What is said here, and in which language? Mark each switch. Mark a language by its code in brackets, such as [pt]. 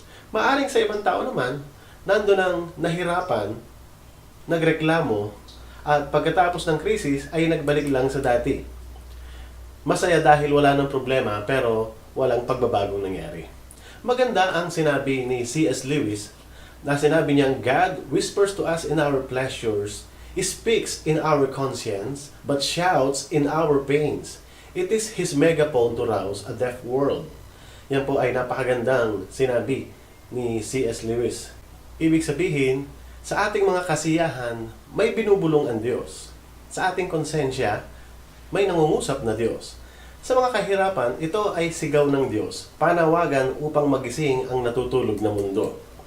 [tl] Maaring sa ibang tao naman, nandun ang nahirapan, nagreklamo, at pagkatapos ng krisis ay nagbalik lang sa dati. Masaya dahil wala ng problema pero walang pagbabagong nangyari. Maganda ang sinabi ni C.S. [en] Lewis [tl] na sinabi niyang [en] God whispers to us in our pleasures, He speaks in our conscience, but shouts in our pains. It is His megaphone to rouse a deaf world. [tl] Yan po ay napakagandang sinabi ni C.S. Lewis. Ibig sabihin, sa ating mga kasiyahan, may binubulong ang Diyos. Sa ating konsensya, may nangungusap na Diyos. Sa mga kahirapan, ito ay sigaw ng Diyos, panawagan upang magising ang natutulog na mundo.